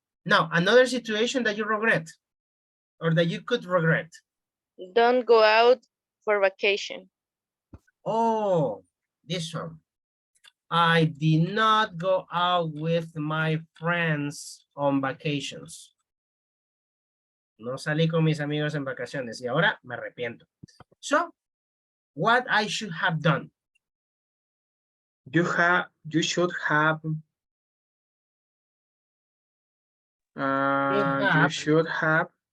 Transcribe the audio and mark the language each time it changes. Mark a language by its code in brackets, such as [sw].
[en] Now, another situation that you regret or that you could regret. Don't go out for vacation. Oh, this one. I did not go out with my friends on vacations. [es] No salí con mis amigos en vacaciones y ahora me arrepiento. [en] So, what I should have done? You should have. You should have.